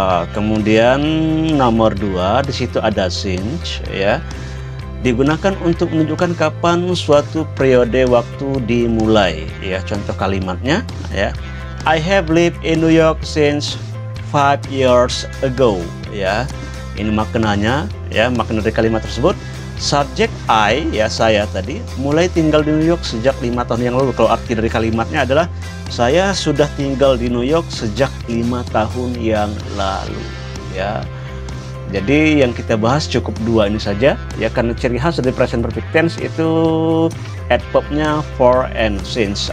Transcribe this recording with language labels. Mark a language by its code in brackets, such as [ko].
[id] Kemudian nomor 2 di situ ada since ya. Digunakan untuk menunjukkan kapan suatu periode waktu dimulai ya. Contoh kalimatnya ya, [en] I have lived in New York since 5 years ago ya. [id] Ini maknanya ya, makna dari kalimat tersebut. Subjek I ya, saya tadi mulai tinggal di New York sejak 5 tahun yang lalu. Kalau arti dari kalimatnya adalah saya sudah tinggal di New York sejak 5 tahun yang lalu ya. Jadi yang kita bahas cukup 2 ini saja ya, karena ciri khas dari present perfect tense itu adverb-nya for and since.